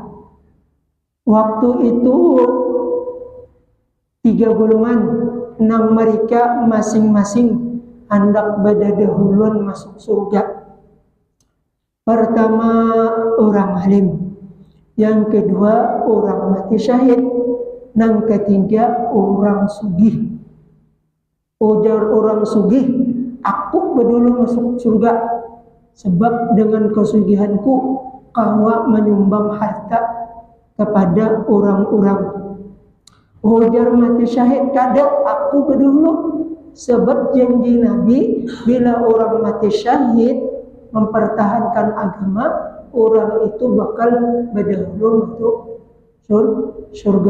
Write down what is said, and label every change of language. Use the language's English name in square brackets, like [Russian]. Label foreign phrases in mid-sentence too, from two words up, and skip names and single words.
[Banjar] Waktu itu 3 golongan, nang mereka masing-masing hendak berdahuluan masuk surga. Pertama orang alim, yang kedua orang mati syahid, yang ketiga orang sugih. Ujar orang sugih, aku dulu masuk surga sebab dengan kesugihanku kau menyumbang harta kepada orang-orang. Ujar mati syahid, kadang aku dulu sebab janji Nabi bila orang mati syahid mempertahankan agama, orang itu bakal berdahulu masuk surga.